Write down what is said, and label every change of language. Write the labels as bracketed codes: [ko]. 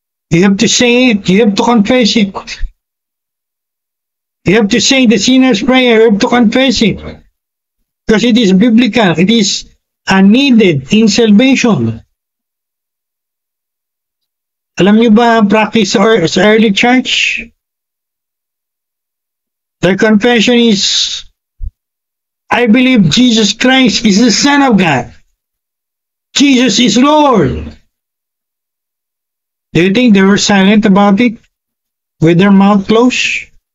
[en] You have to say it. You have to confess it. You have to say the sinner's prayer. You have to confess it. Because it is biblical. It is needed in salvation. [tl] Alam niyo ba ang practice sa early church? [en] Their confession is, I believe Jesus Christ is the Son of God. Jesus is Lord. Do you think they were silent about it? With their mouth closed?